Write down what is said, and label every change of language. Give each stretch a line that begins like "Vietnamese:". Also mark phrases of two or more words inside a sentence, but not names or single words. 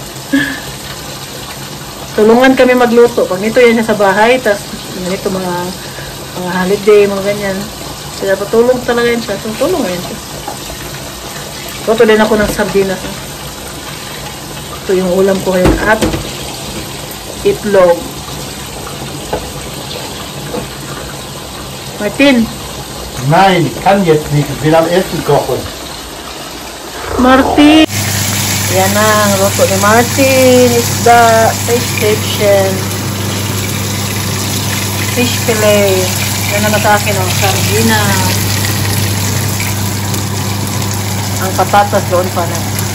Filipino: Tulungan kami magluto. Pag nito yan siya sa bahay, tapos ganito mga holiday, mga ganyan. Kaya patulong talaga yan siya. So, tulong yan siya. Luto din ako ng sardinas. Ito yung ulam ko ngayon at itlog. Martin.
German: Nein, ich kann jetzt nicht. Ich will am Essen kochen. Martin.
Filipino: Yan na, ang luto ni Martin. Isda,
English: fish section, fish fillet.
Filipino: Yan naman sa akin, ang sardina. Ang patatas doon pa na.